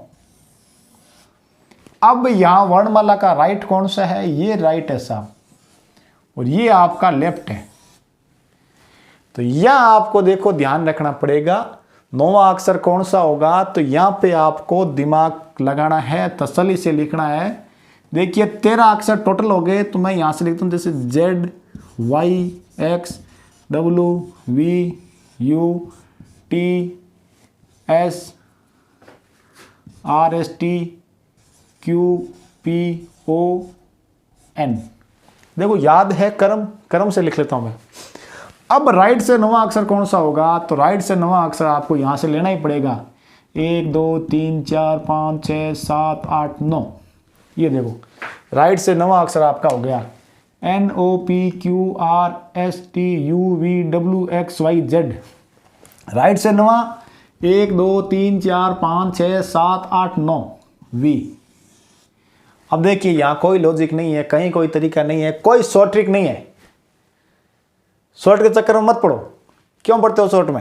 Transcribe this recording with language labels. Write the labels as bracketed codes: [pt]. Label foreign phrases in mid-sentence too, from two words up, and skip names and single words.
[hi] अब यहां वर्णमाला का राइट कौन सा है, ये राइट है साहब और ये आपका लेफ्ट है। तो यहां आपको देखो ध्यान रखना पड़ेगा 9वां अक्षर कौन सा होगा। तो यहां पे आपको दिमाग लगाना है, तसल्ली से लिखना है। देखिए 13 अक्षर टोटल हो गए, तो मैं यहां से लिखता हूं जैसे Z Y X W V U T S R S T Q P O N। देखो याद है कर्म से लिख लेता हूं मैं। अब राइट से 9वां अक्षर कौन सा होगा, तो राइट से 9वां अक्षर आपको यहां से लेना ही पड़ेगा। 1 2 3 4 5 6 7 8 9। ये देखो राइट से 9वां अक्षर आपका हो गया N O P Q R S T U V W X Y Z। राइट से 9वां 1 2 3 4 5 6 7 8 9 V। अब देखिए यहां कोई लॉजिक नहीं है, कहीं कोई तरीका नहीं है, कोई [en] short trick [hi] नहीं है। शॉर्ट के चक्कर में मत पड़ो। क्यों पढ़ते हो शॉर्ट में?